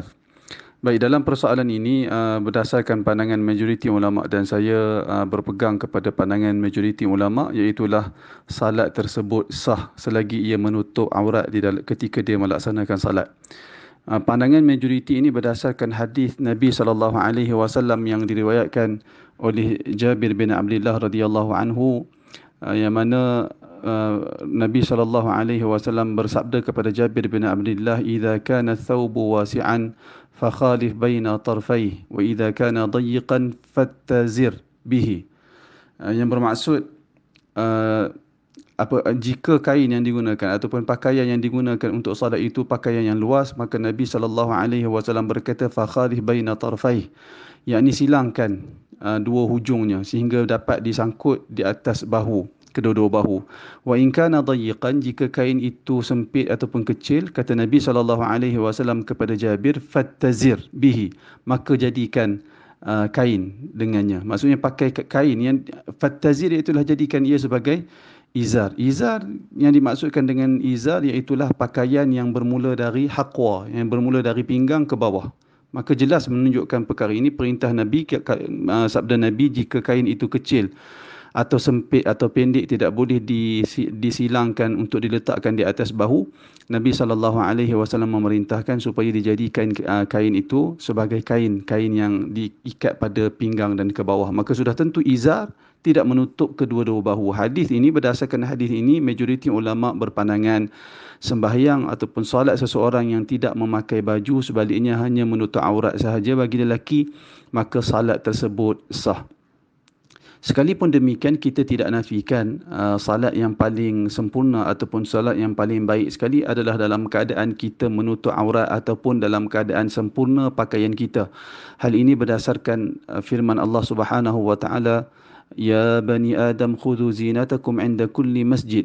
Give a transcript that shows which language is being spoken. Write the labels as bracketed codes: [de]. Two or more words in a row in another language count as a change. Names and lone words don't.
[ms] Baik, dalam persoalan ini berdasarkan pandangan majoriti ulama dan saya berpegang kepada pandangan majoriti ulama, iaitulah salat tersebut sah selagi ia menutup aurat ketika dia melaksanakan salat. Pandangan majoriti ini berdasarkan hadis Nabi SAW yang diriwayatkan oleh Jabir bin Abdullah [ar] رضي الله عنه, [ms] yang mana Nabi SAW bersabda kepada Jabir bin Abdullah, [ar] "إذا كان ثوب واسعا فخالف بين طرفيه وإذا كان ضيقا فاتزر به." [ms] Yang bermaksud, uh, jika kain yang digunakan ataupun pakaian yang digunakan untuk salat itu pakaian yang luas, maka Nabi SAW berkata [ar] فخالف بين طرفيه, [ms] yakni silangkan dua hujungnya sehingga dapat disangkut di atas bahu, kedua-dua bahu. [ar] وإن كان ضيقا, [ms] jika kain itu sempit ataupun kecil, kata Nabi SAW kepada Jabir, [ar] فاتزر به, [ms] maka jadikan kain dengannya. Maksudnya pakai kain yang fattazir, itulah jadikan ia sebagai izar. Izar yang dimaksudkan dengan izar iaitulah pakaian yang bermula dari haqwa, yang bermula dari pinggang ke bawah. Maka jelas menunjukkan perkara ini perintah Nabi, sabda Nabi, jika kain itu kecil atau sempit atau pendek tidak boleh disilangkan untuk diletakkan di atas bahu. Nabi SAW memerintahkan supaya dijadikan kain itu sebagai kain yang diikat pada pinggang dan ke bawah. Maka sudah tentu izar tidak menutup kedua-dua bahu. Berdasarkan hadis ini, majoriti ulama berpandangan sembahyang ataupun solat seseorang yang tidak memakai baju, sebaliknya hanya menutup aurat sahaja bagi lelaki, maka salat tersebut sah. Sekalipun demikian, kita tidak nafikan salat yang paling sempurna ataupun salat yang paling baik sekali adalah dalam keadaan kita menutup aurat ataupun dalam keadaan sempurna pakaian kita. Hal ini berdasarkan firman Allah [ar] سبحانه وتعالى, "يا بني آدم خذوا زينتكم عند كل مسجد."